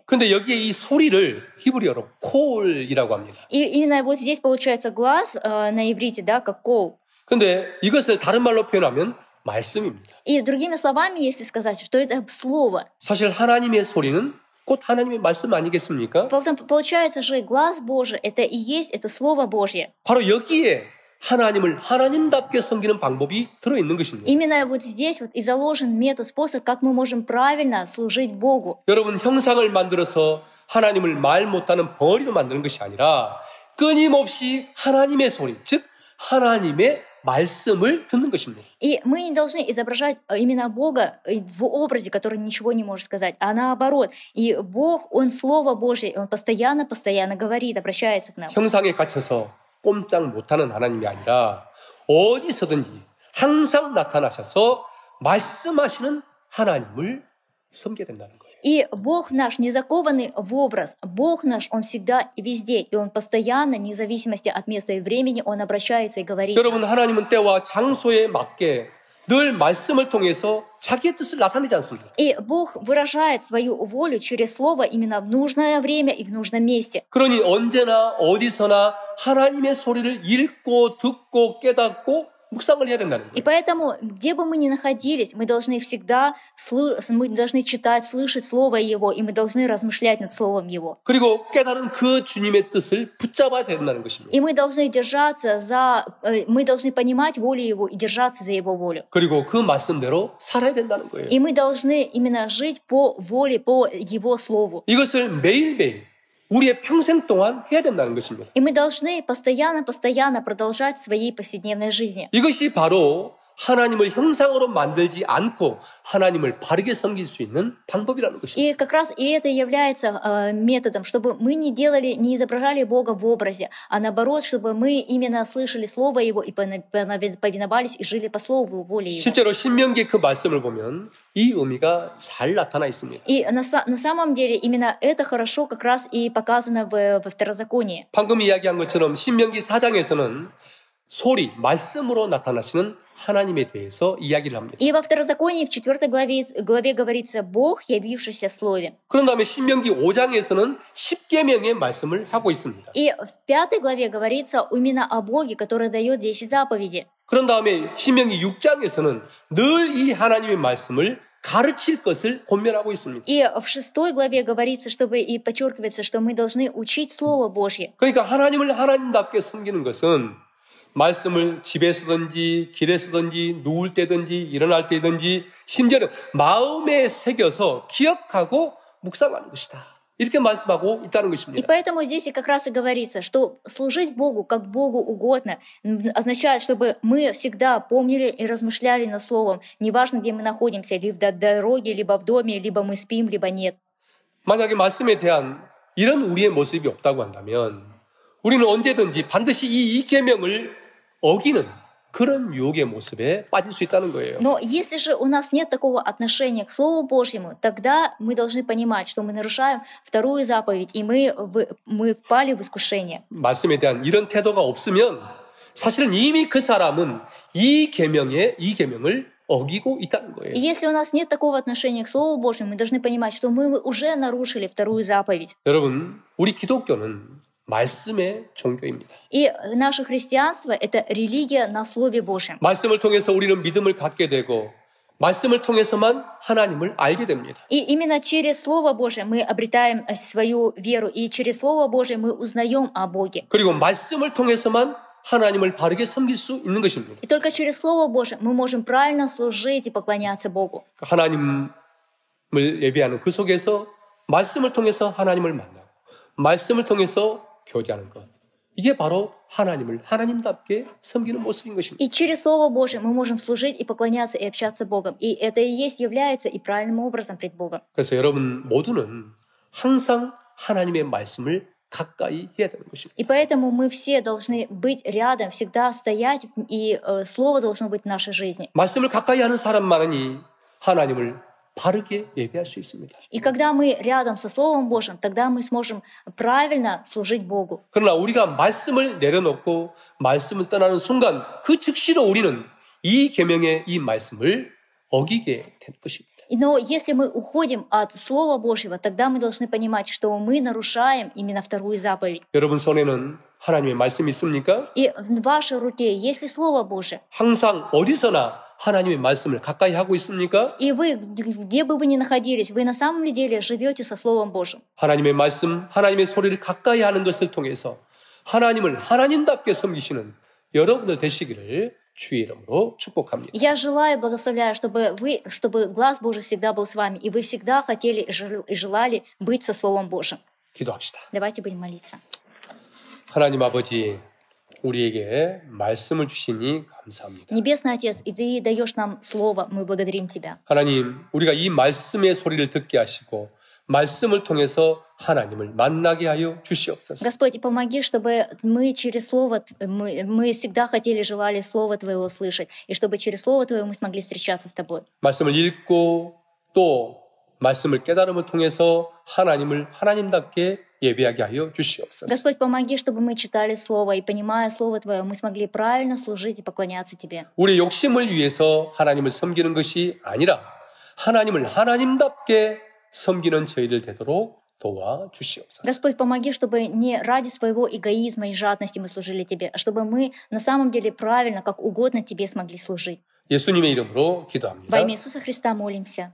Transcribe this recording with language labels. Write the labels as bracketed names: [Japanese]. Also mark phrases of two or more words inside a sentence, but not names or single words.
[Korean] 근데 여기에 이 소리를 히브리어로 콜이라고 합니다. [Russian] И именно вот здесь получается глаз на иврите, да, как кол. [Korean] 근데 이것을 다른 말로 표현하면 말씀입니다. [Russian] И другими словами, если сказать, что это слово. [Korean] 사실 하나님의 소리는 곧 하나님의 말씀 아니겠습니까? [Russian] Получается же, глаз Божий, это и есть, это Слово Божье. [Korean] 바로 여기에 하나님을 하나님답게 섬기는 방법이 들어있는 것입니다. [Russian] Именно вот здесь вот и заложен метод, способ, как мы можем правильно служить Богу. [Korean] 여러분 형상을 만들어서 하나님을 말 못하는 벙어리로 만드는 것이 아니라 끊임없이 하나님의 소리, 즉 하나님의 말씀을 듣는 것입니다. [Russian] И мы не должны изображать именно Бога в образе, который ничего не может сказать, а наоборот. И Бог, Он Слово Божье, Он постоянно говорит, обращается к нам. [Korean] 형상에 갇혀서 꼼짝 못하는 하나님이 아니라 어디서든지 항상 나타나셔서 말씀하시는 하나님을 섬겨야 된다는 거예요. [Russian] И Бог наш не закованный в образ. Бог наш, Он всегда и везде. И Он постоянно, вне зависимости от места и времени, Он обращается и говорит. [Korean] 여러분 하나님은 때와 장소에 맞게 늘 말씀을 통해서 자기의 뜻을 나타내지 않습니다. [Russian] И Бог выражает свою волю через Слово именно в нужное время и в нужном месте. [Korean] 그러니 언제나 어디서나 하나님의 소리를 읽고 듣고 깨닫고 묵상을 해야 된다는 거예요. [Russian] И поэтому, где бы мы ни находились, мы должны всегда мы должны читать, слышать Слово Его, и мы должны размышлять над Словом Его. [Korean] 그리고 깨달은 그 주님의 뜻을 붙잡아야 된다는 것입니다. [Russian] И мы должны мы должны понимать волю Его и держаться за Его волю. [Korean] 그리고 그 말씀대로 살아야 된다는 거예요. [Russian] И мы должны именно жить по воле, по Его Слову. [Korean] 이것을 매일매일 우리의 평생 동안 해야 된다는 것입니다. [Russian] И мы должны постоянно продолжать в своей повседневной жизни. [Korean] 이것이 바로 하나님을 형상으로 만들지 않고 하나님을 바르게 섬길 수 있는 방법이라는 것입니다. [Russian] И как раз и это является методом, чтобы мы не изображали Бога в образе, а наоборот, чтобы мы именно слышали Слово Его и повиновались и жили по Слову воли Его. [Korean] 실제로 신명기 그 말씀을 보면 이 의미가 잘 на타나 있습니다. [Russian] И на самом деле именно это хорошо как раз и показано во Второзаконии. [Korean] 방금 이야기한 것처럼 신명기 4장에서는 소리, 말씀으로 나타나시는 하나님에 대해서 이야기를 합니다. [Russian] И во Второзаконии в 4 главе говорится Бог, явившийся в Слове. [Korean] 그런 다음에 신명기 5장에서는 십계명의 말씀을 하고 있습니다. [Russian] И в 5 главе говорится именно о Боге, который дает 10 заповедей. [Korean] 그런 다음에 신명기 6장에서는 늘 이 하나님의 말씀을 가르칠 것을 권면하고 있습니다. [Russian] И в 6 главе говорится, чтобы и подчеркивается, что мы должны учить Слово Божье. [Korean] 그러니까 하나님을 하나님답게 섬기는 것은 말씀을 집에서든지 길에서든지 누울 때든지 일어날 때든지 심지어는 마음에 새겨서 기억하고 묵상하는 것이다. 이렇게 말씀하고 있다는 [Russian] И [Korean] 것입니다. [Russian] поэтому здесь и как раз и говорится, что служить Богу как Богу угодно означает, чтобы мы всегда помнили и размышляли над Словом, неважно, где мы находимся, либо в дороге, либо в доме, либо мы спим, либо нет. [Korean] 만약에 말씀에 대한 이런 우리의 모습이 없다고 한다면 우리는 언제든지 반드시 이 계명을 어기는 그런 유혹의 모습에 빠질 수 있다는 거예요. [Russian] Но если же у нас нет такого отношения к Слову Божьему, тогда мы должны понимать, что мы нарушаем вторую заповедь, и мы впали в искушение. [Korean] 말씀에 대한 이런 태도가 없으면 사실은 이미 그 사람은 이 계명을 어기고 있다는 거예요. [Russian] И если у нас нет такого отношения к Слову Божьему, мы должны понимать, что мы уже нарушили вторую заповедь. [Korean] 여러분, 우리 기독교는 말씀의 종교입니다. [Russian] И наше христианство — это религия на Слове Божьем. [Korean] 말씀을 통해서 우리는 믿음을 갖게 되고 말씀을 통해서만 하나님을 알게 됩니다. [Russian] И именно через Слово Божье мы обретаем свою веру, и через Слово Божье мы узнаем о Боге. [Korean] 그리고 말씀을 통해서만 하나님을 바르게 섬길 수 있는 것입니다. [Russian] И только через Слово Божье мы можем правильно служить и поклоняться Богу. [Korean] 하나님을 예배하는 그 속에서 말씀을 통해서 하나님을 만나고 말씀을 통해서 교제하는 것. 이게 바로 하나님을 하나님답게 섬기는 모습인 것입니다. [Russian] И через Слово Божье мы можем служить и поклоняться и общаться Богом. И это и является и правильным образом пред Богом. [Korean] 그래서 여러분 모두는 항상 하나님의 말씀을 가까이 해야 되는 것입니다. [Russian] И поэтому мы все должны быть рядом, всегда стоять, и Слово должно быть в нашей жизни. [Korean] 말씀을 가까이 하는 사람만이 하나님을 바르게 예배할 수 있습니다. [Russian] И когда мы рядом со Словом Божьим, тогда мы сможем правильно служить Богу. [Korean] 그러나 우리가 말씀을 내려놓고 말씀을 떠나는 순간 그 즉시로 우리는 이 계명의 이 말씀을 어기게 되는 것입니다. [Russian] Но если мы уходим от Слова Божьего, тогда мы должны понимать, что мы нарушаем именно вторую заповедь. [Korean] 여러분 손에는 하나님의 말씀이 있습니까? [Russian] И в вашей руке есть ли Слово Божие? [Korean] 항상 어디서나 하나님의 말씀을 가까이 하고 있습니까? [Russian] И вы, где бы вы ни находились, вы на самом деле живете со Словом Божьим. [Korean] 하나님의 말씀, 하나님의 소리를 가까이 하는 것을 통해서 하나님을 하나님답게 섬기시는 여러분들 되시기를 주의 이름으로 축복합니다. [Russian] Я желаю и благословляю, чтобы глаз Божий всегда был с вами, и вы всегда хотели и желали быть со Словом Божьим. [Korean] 기도합시다. [Russian] Давайте будем молиться. [Korean] 하나님 아버지, 우리에게 말씀을 주시니 감사합니다. [Russian] Небесный Отец, и Ты даешь нам Слово, мы благодарим Тебя. [Korean] 하나님, 우리가 이 말씀의 소리를 듣게 하시고 말씀을 통해서 하나님을 만나게 하여 주시옵소서. [Russian] Господь, помоги, чтобы мы через Слово, мы всегда хотели, желали Слово Твоего слышать, и чтобы через Слово Твое мы смогли встречаться с Тобой. [Korean] 말씀을 읽고 또 말씀을 깨달음을 통해서 하나님을 하나님답게 예배하게 하여 주시옵소서. [Russian] Господь, помоги, чтобы мы читали Слово, и, понимая Слово Твое, мы смогли правильно служить и поклоняться Тебе. [Korean] 우리의 욕심을 위해서 하나님을 섬기는 것이 아니라 하나님을 하나님답게 섬기는 저희들 되도록 도와주시옵소서. [Russian] Господь, помоги, чтобы не ради своего эгоизма и жадности мы служили Тебе, а чтобы мы на самом деле правильно, как угодно Тебе смогли служить. [Korean] 예수님의 이름으로 기도합니다. [Russian] Во имя Иисуса Христа молимся.